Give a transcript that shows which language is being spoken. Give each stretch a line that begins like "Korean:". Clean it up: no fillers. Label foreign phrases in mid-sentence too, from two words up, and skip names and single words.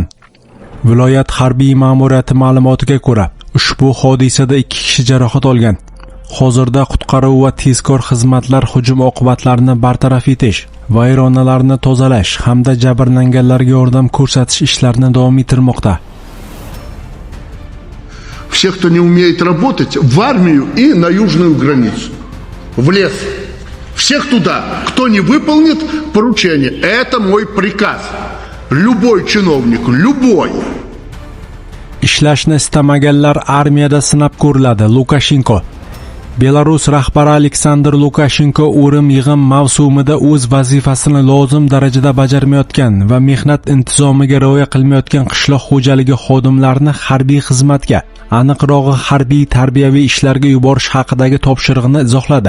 Uzbek: Viloyat harbiy ma'muriyati ma'lumotiga ko'ra, ushbu hodisada 2 kishi jarohat olgan. Hozirda qutqaruv va tezkor xizmatlar hujum oqibatlarini bartaraf etish, vayronalarni tozalash hamda jabrlanganlarga yordam ko'rsatish ishlarini davom ettirmoqda.
Russian: Все, кто не умеет работать, в армию и на южную границу, в лес. Всех туда, кто не выполнит поручение. Это мой приказ. Любой чиновник, любой.
Uzbek: Ishlashni istamaganlar armiyada sinab ko'riladi. Lukashenko. Belarus rahbari Aleksandr Lukashenko o'rim-yig'im mavsumida o'z vazifasini lozim darajada bajarmayotgan va mehnat intizomiga rioya qilmayotgan qishloq xo'jaligi xodimlarini harbiy xizmatga, aniqrog'i harbiy tarbiyaviy ishlarga yuborish haqidagi topshirig'ini izohladi.